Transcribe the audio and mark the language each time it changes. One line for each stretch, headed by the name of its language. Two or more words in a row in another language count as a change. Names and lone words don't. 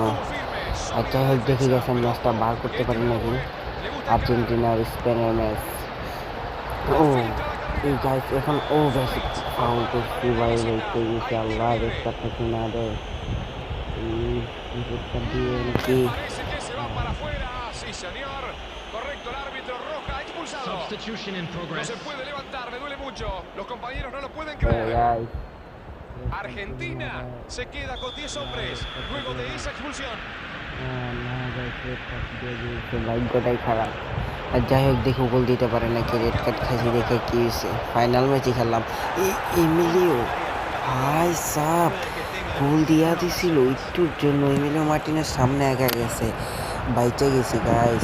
Bangla: আর যাই হোক, দেখে গেছেন ম্যাচটা বার করতে পারি নাকি। আর্জেন্টিনা আর স্পেনের ম্যাচ। ও এই গাইস, এখন গাইস ফাউল করছি ভাই, বলতে গেছি আল্লাহ রেডটা থেকে না দেয়। রেডটা দিয়ে নাকি
English: Substitution in progress.
Bangla: গাইস,
Spanish: Argentina se queda con 10 hombres luego de esa expulsión.
Bangla: ভাগ্যটাই খারাপ। আর যাই হোক, দেখে গোল দিতে পারে নাকি,
English: red card
Bangla: খাইছি দেখে কি হয়েছে।
English: final match
Bangla: খেললাম। এমিলিও ভাই সাব গোল দিয়া দিছিল একটুর জন্য। এমিলিও মার্টিনের সামনে একা গেছে, বাইচে গেছি গাইস।